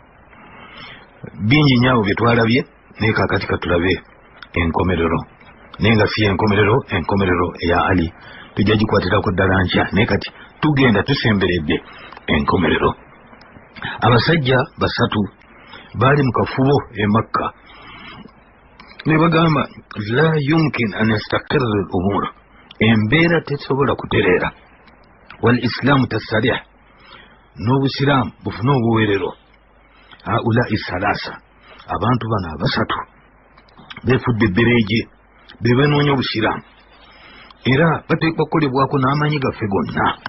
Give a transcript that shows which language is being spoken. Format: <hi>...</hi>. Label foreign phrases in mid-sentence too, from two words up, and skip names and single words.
<lg>Bingi nyaawo bye twalabye naye kaakati katulabe enkomerero, naye nga si enkomerero eya Ali tujja gikwatirako ddala nkya, naye kati tugenda tusemberedde enkomerero. Abasajja 3 baali mu kafubo e Makka ne bagamba</lg> <ar>لا يمكن أن يستقر الأمر,</ar> <lg>embeera tesobola kutereera,</lg> <ar>والإسلام تصارع,</ar> <lg>n'obusiraamu bufune obuweerero.</lg> <ar>هؤلاء ثلاثة,</ar> <lg>abantu bano 3 beefudde ebbereege be banoonya obusiraamu era bateekwa kukolebwako n'amanyi gaffe gonna.</lg>